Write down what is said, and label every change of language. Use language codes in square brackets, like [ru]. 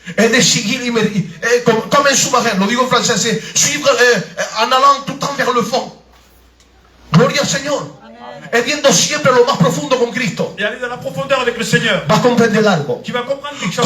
[es] Es de seguir [fr] comme un sous-marin, [es] lo digo en francés, [fr] c'est suivre en allant tout le temps vers le fond. [es] Gloria al Señor. Es viendo siempre lo más profundo con Cristo. [fr] Et aller dans la profondeur avec le Seigneur. [es] Vas a comprender algo. [fr] Tu vas comprendre quelque chose.